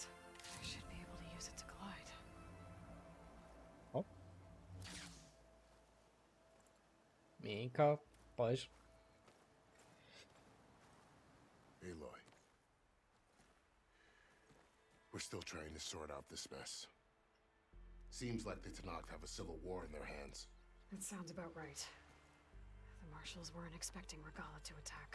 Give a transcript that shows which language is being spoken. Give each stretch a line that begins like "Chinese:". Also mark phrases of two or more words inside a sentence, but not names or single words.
English: I should be able to use it to glide.
Hungarian: Hopp. Miénk a pajzs.
English: Aloy. We're still trying to sort out this mess. Seems like the Tenakth have a civil war in their hands. That sounds about right. The marshals weren't expecting Regalla to attack.